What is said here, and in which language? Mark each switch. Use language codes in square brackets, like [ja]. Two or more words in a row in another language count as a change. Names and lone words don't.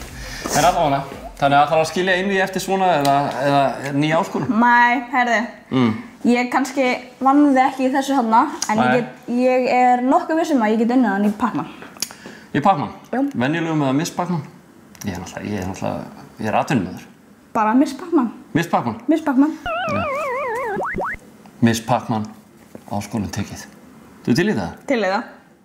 [is] En allavega, þannig að það þarf að skilja inn í eftir svona eða nýja áskorun? Nei, heyrðu. Ég kannski vann þig ekki í þessu þarna, en ég er nokkuð viss að ég get unnið hann í Pac-Man. Í Pac-Man? Já. Venjulegum eða Miss Pac-Man? Ég er atvinnumaður. Bara Miss Pac-Man. Miss Pac-Man? Miss Pac-Man. Miss Pac-Man, áskorun tekið. Þú til í það? Til í það.